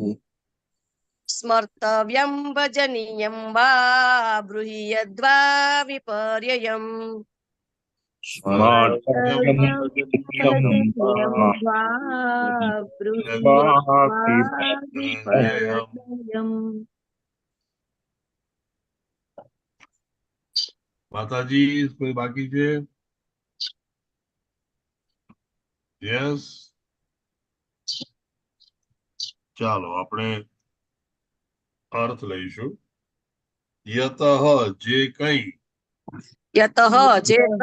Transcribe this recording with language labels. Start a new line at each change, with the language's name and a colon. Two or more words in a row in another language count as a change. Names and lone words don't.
Sanskrit: स्मर्तव्यं भजनीयं वा ब्रूहि यद्वा विपर्ययम् स्मर्तव्यं भजनीयं वा ब्रूहि यद्वा विपर्ययम्
Gujarati: Mataji's, કોઈ બાકી છે? Yes. ચાલો આપણે અર્થ લઈશું. યતઃ જે કંઈ યતઃ જે